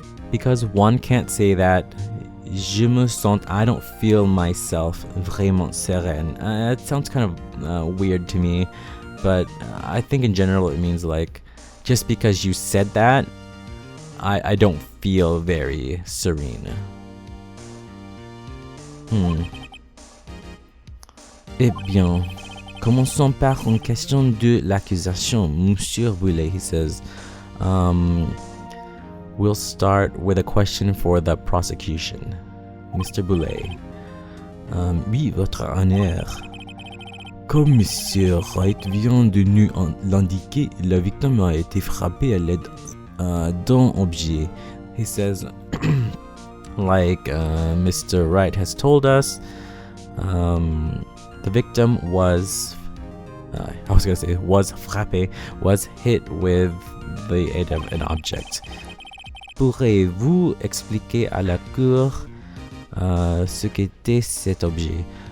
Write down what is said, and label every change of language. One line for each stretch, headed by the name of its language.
English: Because one can't say that,
French: je me sens,
English: I don't feel myself
French: vraiment sereine.
English: It sounds kind of weird to me, but I think in general it means like, just because you said that, I don't feel very serene.
French: Eh bien, commençons par une question de l'accusation.
English: Monsieur Boulay, he says, we'll start with a question for the prosecution.
French: Mr. Boulay. Oui, votre honneur. Comme Monsieur Wright vient de nous l'indiquer, la victime a été frappée à l'aide d'un objet.
English: He says, like Mr. Wright has told us, the victim was frappé, was hit with the aid of an object.
French: Pourrez-vous expliquer à la cour ce qu'était cet objet?